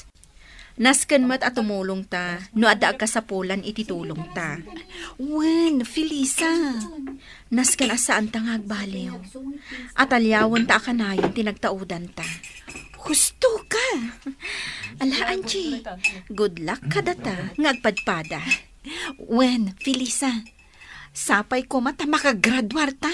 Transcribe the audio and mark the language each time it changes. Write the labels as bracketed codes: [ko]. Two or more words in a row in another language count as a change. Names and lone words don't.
[ilo] Nasken mat at tumulong ta, no adda kasapulan iti tulong ta. Wen, Felisa. Nasken asaan ta nga agbaliw. At alyawan ta akanayon tinagtaudan ta. Husto ka. Ala, Angie, [en] good luck [ilo] ka data, ngagpadpada. Wen, Felisa. Sapay ko mata makagradwar ta.